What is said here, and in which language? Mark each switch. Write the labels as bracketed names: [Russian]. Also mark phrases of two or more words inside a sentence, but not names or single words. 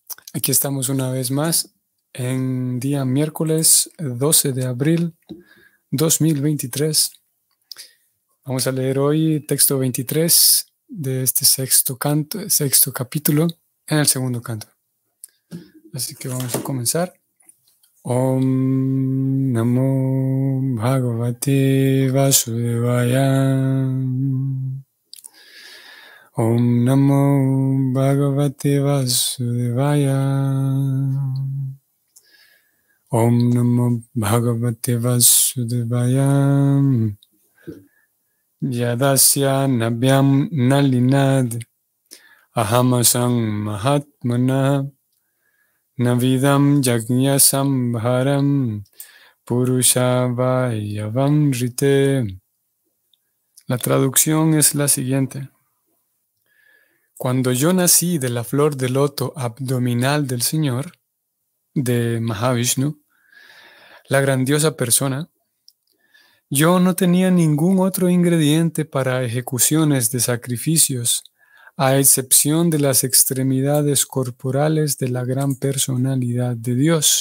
[Spanish] Aquí estamos una vez más en día miércoles 12 de abril 2023. Vamos a leer hoy texto 23 de este sexto capítulo en el segundo canto. Así que vamos a comenzar. [Sanskrit] Om Namo Bhagavate Vasudevaya. Om Namo Bhagavate Vasudevaya. Om Namo Bhagavate Vasudevaya. Yadasya Nabhyam Nalinad Ahamasang Mahatmana Navidam Yajñasam Bharam Purusha Vayavam Rite. [Spanish] La traducción es la siguiente. Cuando yo nací de la flor de loto abdominal del Señor, de Mahavishnu, la grandiosa persona, yo no tenía ningún otro ingrediente para ejecuciones de sacrificios, a excepción de las extremidades corporales de la gran personalidad de Dios.